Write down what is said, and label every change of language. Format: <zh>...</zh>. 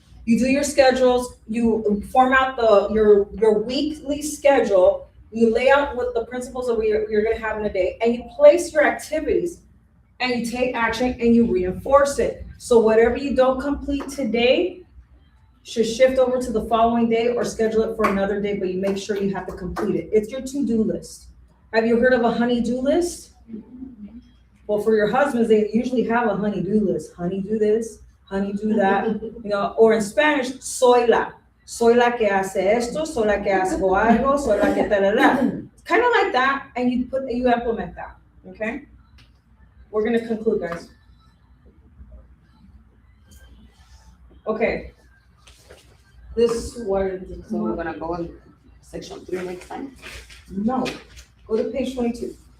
<en>You do your schedules, you form out your weekly schedule, you lay out what the principles that you're gonna have in a day, and you place your activities, and you take action and you reinforce it. So whatever you don't complete today should shift over to the following day, or schedule it for another day, but you make sure you have to complete it. It's your to-do list. Have you heard of a honey-do list? Well, for your husbands, they usually have a honey-do list. Honey, do this, honey, do that, you know, or in Spanish,</en> <es>soy la que hace esto, soy la que hace algo, soy la que ta-la-la.</es> <en>It's kind of like that, and you implement that, okay? We're gonna conclude, guys. Okay. This word. So we're gonna go on section 3 next time? No, go to page 22.</en>